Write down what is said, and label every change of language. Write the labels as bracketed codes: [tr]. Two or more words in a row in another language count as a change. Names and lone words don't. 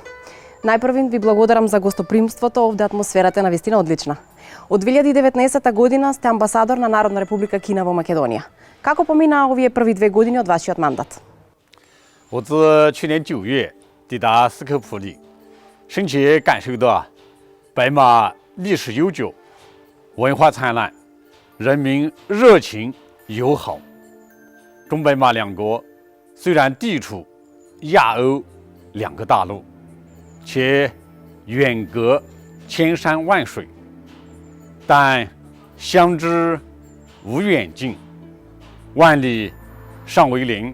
[mk] Најпрвин ви благодарам за гостопримството, овде атмосферата е навистина одлична. Од 2019 година сте амбасадор на Народна република Кина во Македонија. Како помина овие први 2 години од вашиот мандат? [zh] 我自去年9月抵达斯科普里，深切感受到白马历史悠久，文化灿烂，人民热情友好。中白马两国虽然地处亚欧2个大陆，且远隔千山万水，但相知无远近，万里尚为邻。